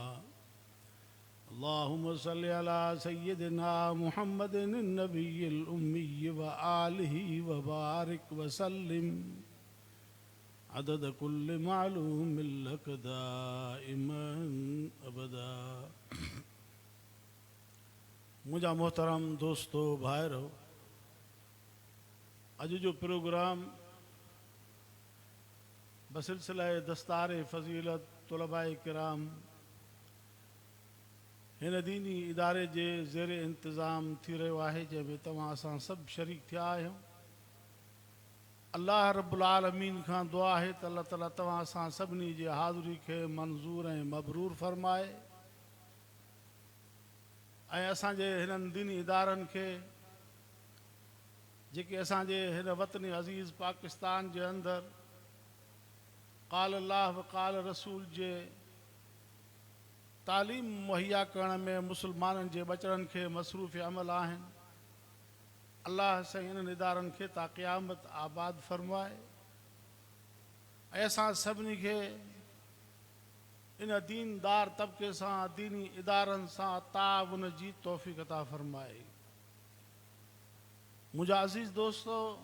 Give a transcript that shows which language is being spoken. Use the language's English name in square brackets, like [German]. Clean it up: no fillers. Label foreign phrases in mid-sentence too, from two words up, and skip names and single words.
[Arabic] اللهم صل على سيدنا محمد النبي الأمي وآله وبارك وسلم عدد كل معلوم لك دائما أبدا [Sindhi] मुझा मोहतरम दोस्तों भाइरों अज जो प्रोग्राम बसिलसिला दस्तार फजीलत तलबाए किराम हिन दीनी इदारे जे ज़ेर इंतज़ाम थी रहियो आहे जंहिंमें तव्हां असां सभु शरीक थिया आहियूं अल्लाह [Arabic] رب العالمين [Sindhi] खां दुआ आहे त अल्लाह ताला तव्हां असां सभिनी जे हाज़िरी खे मंज़ूर ऐं मबरूर फ़रमाए ऐं असांजे हिननि दीनी इदारनि खे जेके असांजे हिन वतन अज़ीज़ पाकिस्तान जे अंदरि [Arabic] قال الله وقال رسول [Sindhi] जे तालीम मुहैया करण में मुसलमाननि जे बचड़नि खे मसरूफ़ अमल आहिनि अल्लाह साईं इन्हनि इदारनि खे ता क़यामत आबाद फ़रमाए ऐं असां सभिनी खे इन दीनदार तबके सां दीनी इदारनि सां ताउन जी तौफ़ीक़ अता फ़रमाए मुंहिंजा अज़ीज़ दोस्तो